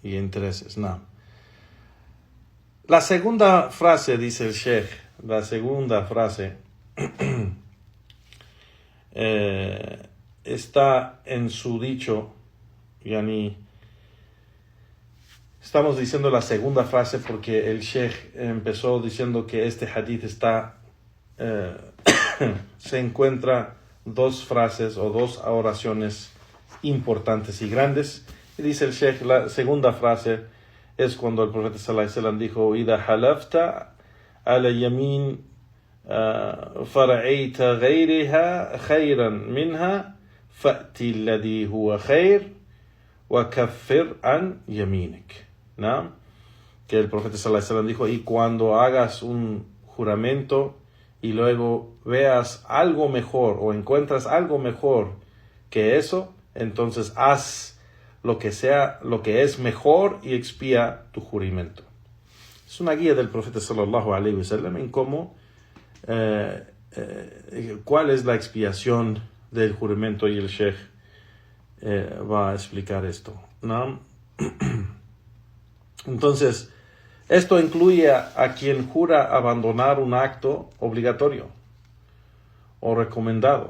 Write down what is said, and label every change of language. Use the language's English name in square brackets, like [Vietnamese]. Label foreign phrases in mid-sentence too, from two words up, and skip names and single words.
[Spanish] La segunda frase, dice el Sheikh, está en su dicho, estamos diciendo la segunda frase porque el Sheikh empezó diciendo que este hadith se encuentra 2 frases o 2 oraciones importantes y grandes. Y dice el Sheikh, la segunda frase es cuando el profeta [Arabic] صلى الله عليه وسلم [Spanish] dijo: [Arabic] "إذا حلفت على يمين فرأيت غيرها خيرا منها فأت الذي هو خير وكفر عن يمينك." [Spanish] Que el profeta [Arabic] صلى الله عليه وسلم [Spanish] dijo: y cuando hagas un juramento y luego veas algo mejor o encuentras algo mejor que eso, entonces haz lo que es mejor y expía tu juramento. Es una guía del profeta [Arabic] صلى الله عليه وسلم [Spanish] en cómo cuál es la expiación del juramento, y el Sheikh va a explicar esto, Entonces, esto incluye a quien jura abandonar un acto obligatorio o recomendado.